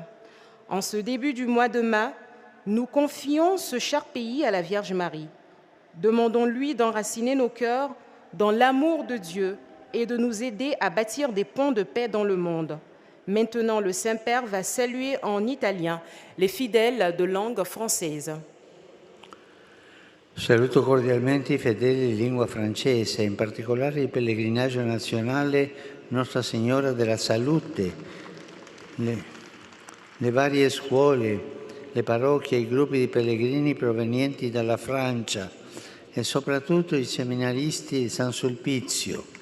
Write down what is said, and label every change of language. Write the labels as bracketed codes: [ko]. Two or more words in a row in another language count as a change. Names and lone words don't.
[fr] En ce début du mois de mai, nous confions ce cher pays à la Vierge Marie. Demandons-lui d'enraciner nos cœurs dans l'amour de Dieu et de nous aider à bâtir des ponts de paix dans le monde. Maintenant, le Saint-Père va saluer en italien les fidèles de langue française. [it] Saluto cordialmente i fedeli di lingua francese, in particolare il pellegrinaggio nazionale Nostra Signora della Salute, le varie scuole, le parrocchie e i gruppi di pellegrini provenienti dalla Francia e soprattutto i seminaristi di San Sulpizio.